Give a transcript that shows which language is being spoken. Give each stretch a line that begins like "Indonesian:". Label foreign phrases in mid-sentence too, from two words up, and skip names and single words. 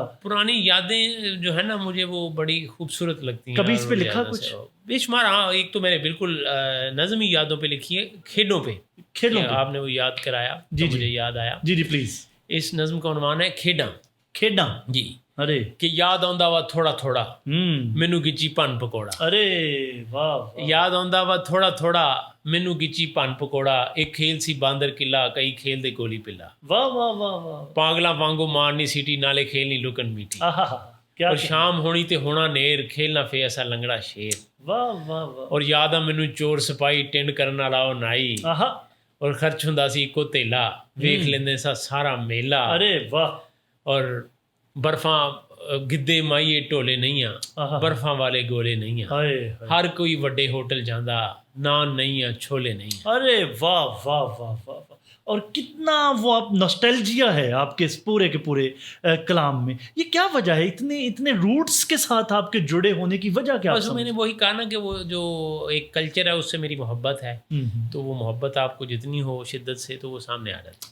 Urdu: پرانی یادیں جو ہے نا مجھے وہ بڑی خوبصورت لگتی ہیں. کبھی اس پہ اور لکھا زیادہ کچھ؟ سے بے شمار. ہاں، ایک تو میں نے بالکل نظمی یادوں پہ لکھی ہے، کھیلوں پہ. کھیلوں پہ آپ نے وہ یاد کرایا جی تو جی مجھے یاد آیا. جی جی پلیز. اس نظم کا عنوان ہے کھیڈاں. کھیڈاں. جی. ارے
Punjabi: کہ یاد آਉਂਦਾ ਵਾ تھوڑا تھوڑا ਮੈਨੂੰ ਗਿੱਚੀ ਭੰਨ ਪਕੌੜਾ.
Urdu: ارے واہ واہ.
Punjabi: ਯਾਦ ਆਉਂਦਾ ਵਾ ਥੋੜਾ ਥੋੜਾ ਮੈਨੂੰ ਗਿੱਚੀ ਭੰਨ ਪਕੌੜਾ. ਇੱਕ ਖੇਲ ਸੀ ਬਾਂਦਰ ਕਿੱਲਾ, ਕਈ ਖੇਲ ਦੇ ਗੋਲੀ ਪਿੱਲਾ.
Urdu: واہ واہ واہ واہ.
Punjabi: ਪਾਗਲਾਂ ਵਾਂਗੂ ਮਾਰਨੀ ਸੀਟੀ, ਨਾਲੇ ਖੇਲਣੀ ਲੁਕਣ ਮੀਟੀ.
Urdu: آہا کیا اور
Punjabi: ਸ਼ਾਮ ਹੋਣੀ ਤੇ ਹੋਣਾ ਨੇਰ, ਖੇਲਣਾ ਫੇ ਐਸਾ ਲੰਗੜਾ ਸ਼ੇਰ.
Urdu: واہ واہ واہ.
Punjabi: ਔਰ ਯਾਦ ਆ ਮੈਨੂੰ ਚੋਰ ਸਿਪਾਹੀ, ਟਿੰਡ ਕਰਨ ਵਾਲਾ ਉਹ ਨਾਈ.
Urdu: آہا.
Punjabi: ਔਰ ਖਰਚ ਹੁੰਦਾ ਸੀ ਇੱਕੋ ਧੇਲਾ, ਵੇਖ ਲੈਂਦੇ ਸਾਂ ਸਾਰਾ ਮੇਲਾ.
Urdu: ارے واہ.
Punjabi: ਔਰ ਬਰਫਾਂ ਗਿੱਧੇ ਮਾਈਏ ਢੋਲੇ ਨਹੀਂ ਆ, ਆਹਾ. ਬਰਫਾਂ ਵਾਲੇ ਗੋਲੇ ਨਹੀਂ ਆ.
Urdu: ہائے ہائے.
Punjabi: ہر کوئی وڈے ہوٹل جاندہ، نان نہیں ہے چھولے نہیں ہیں.
Urdu: ارے واہ واہ واہ واہ واہ. اور کتنا وہ آپ نوسٹیلجیا ہے آپ کے اس پورے کے پورے کلام میں. یہ کیا وجہ ہے اتنے روٹس کے ساتھ آپ کے جڑے ہونے کی وجہ کیا؟ بس میں نے وہی کہا نا کہ وہ جو ایک کلچر ہے اس سے میری محبت ہے، تو وہ محبت آپ کو جتنی ہو شدت سے تو وہ سامنے آ جاتی.